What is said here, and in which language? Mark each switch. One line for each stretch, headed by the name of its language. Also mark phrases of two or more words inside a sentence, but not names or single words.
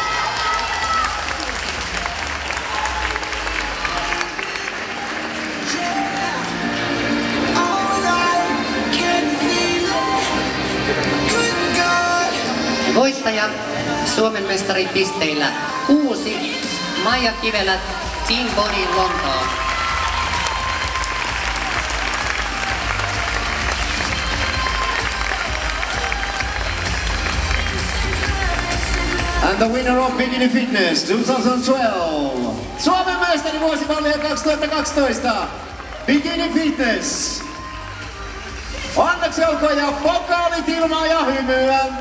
Finnish: Voittaja Suomen mestari pisteillä 6 Maija Kivelä, Team Body Lontoo.
English: And the winner of Bikini Fitness 2012.
Finnish: Suomen mestari vuosimallia 2012. Bikini Fitness. Onneksi olkoon ja pokaalit ilmaa ja hymyä.